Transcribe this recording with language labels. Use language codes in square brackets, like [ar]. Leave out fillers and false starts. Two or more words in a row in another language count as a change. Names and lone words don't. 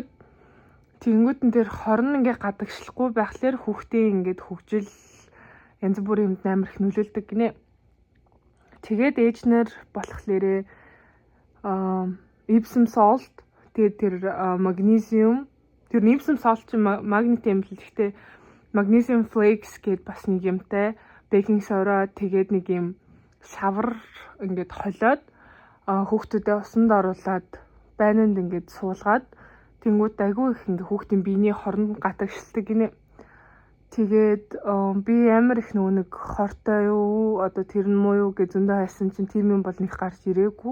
[mn] Тэнгүүд нь тэр хорн ингээ гадагшлахгүй байхлаар хүүхдийн ингээд хөгжил янз бүрийн юмд амар их нөлөөлдөг гинэ. Тэгээд ээжнэр болохлээрээ Epsom salt тэгээд тэр магнезиум тэр Epsom salt чинь магнит юм л гэхдээ [en] magnesium flakes [mn] гэд бас нэг юмтай [en] baking soda [mn] тэгээд нэг юм шавар ингээд холиод хүүхдүүдэд усанд оруулаад байнанд ингээд суулгаад тэнгууд айгүй их ингээд хүүхдийн биений хорон гатагшилдаг гинэ. Тэгээд би амар их нэг хортой юу одоо тэр нь муу юу гэж зөндөө хайсан чинь тийм юм бол нэг гарч ирээгүй.